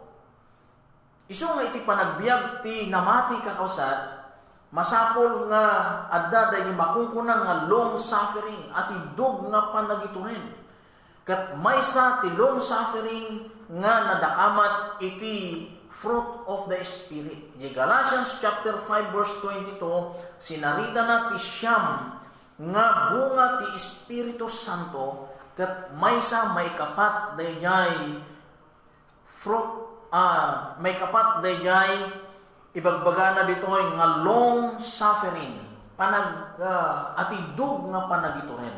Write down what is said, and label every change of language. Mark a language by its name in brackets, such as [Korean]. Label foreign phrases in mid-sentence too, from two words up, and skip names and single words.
[Iloko] Isu nga iti panagbiag ti namati kakawsat, masapol nga adda dahi makungkunang nga [English] long suffering [Iloko] at idog nga panagituren. Kat maysa ti [English] long suffering [Iloko] nga nadakamat iti [English] fruit of the Spirit. Di Galatians chapter 5 verse 22, [Iloko] sinarita na ti siyam nga bunga ti Espiritu Santo, kat maysa may kapat dayjay fruit, may kapat dayjay ibagbaga na ditoy nga [English] long suffering, [Iloko] atidug nga panagituren.